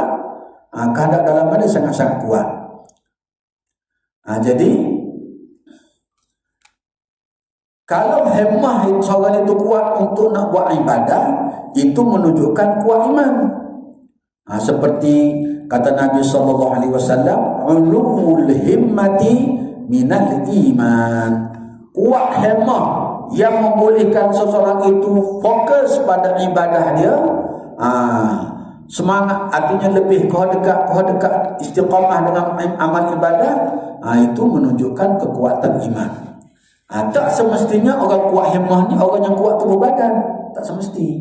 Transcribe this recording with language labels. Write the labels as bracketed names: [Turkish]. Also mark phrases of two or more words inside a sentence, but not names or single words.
[Malay] Kehendak dalaman dia sangat-sangat kuat. Jadi kalau himmah seorang itu kuat untuk nak buat ibadat, itu menunjukkan kuat iman. Seperti kata Nabi SAW, [Arabic] ulumul himmati minal iman. [Malay] Kuat himmah yang membolehkan seseorang itu fokus pada ibadah dia, semangat, artinya lebih kau dekat istiqamah dengan amal ibadah, itu menunjukkan kekuatan iman. Tak semestinya orang kuat himmah ni orang yang kuat tubuh badan, tak semesti.